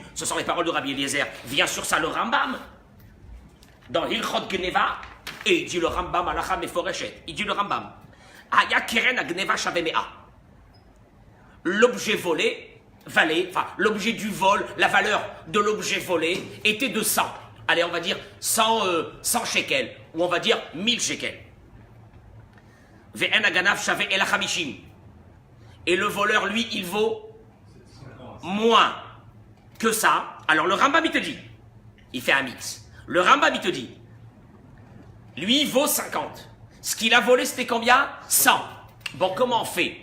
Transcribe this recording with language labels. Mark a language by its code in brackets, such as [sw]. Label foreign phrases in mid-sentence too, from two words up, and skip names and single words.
[fr] Ce sont les paroles de Rabbi Eliezer. Vient sur ça le Rambam, dans Hilchot Gneva, et il dit le Rambam, [he] הלכה מפורשת, [fr] il dit le Rambam, [he] היה קרן גניבה שוה מאה. [fr] L'objet volé valait, l'objet du vol, la valeur de l'objet volé était de 100. Allez, on va dire 100 shekels, ou on va dire 1000 shekels. [he] ואין הגנב שוה אלא חמישים. [fr] Et le voleur, lui, il vaut moins que ça. Alors le Rambam, il te dit, il fait un mix. Le Rambam, il te dit, lui, il vaut 50. Ce qu'il a volé, c'était combien? 100. Bon, comment on fait?